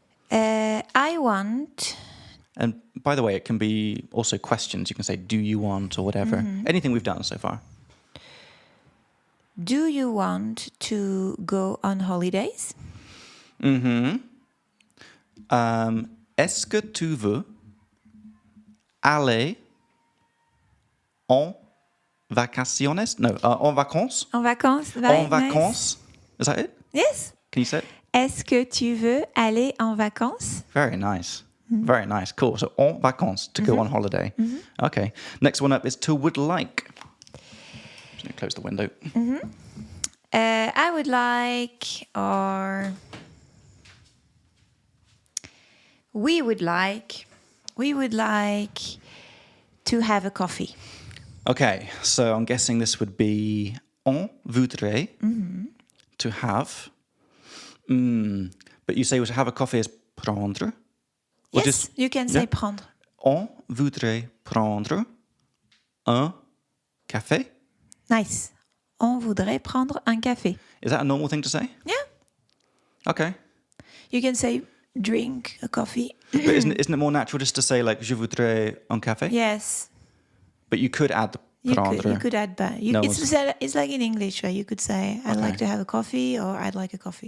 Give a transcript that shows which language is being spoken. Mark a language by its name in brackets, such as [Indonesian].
[English] I want. And by the way, it can be also questions. You can say, do you want, or whatever. Anything we've done so far. Do you want to go on holidays? [French] Est-ce que tu veux aller en vacaciones? No, en vacances. En vacances. En vacances. [English] Nice. Is that it? Yes. Can you say it? [French] Est-ce que tu veux aller en vacances? [English] Very nice. Very nice. Cool. So [French] en vacances, [English] to go on holiday. Okay. Next one up is to would like. Just gonna close the window. I would like, or we would like to have a coffee. Okay. So I'm guessing this would be [French] on voudrait, [English] to have. But you say to have a coffee is prendre. Or Yes, you can say prendre. [French] On voudrait prendre un café. [English] Nice. [French] On voudrait prendre un café. [English] Is that a normal thing to say? Yeah. Okay. You can say drink a coffee. But isn't it more natural just to say like [French] je voudrais un café? [English] Yes. But you could add the prendre. You could add that. It's like in English, right? You could say I'd like to have a coffee, or I'd like a coffee.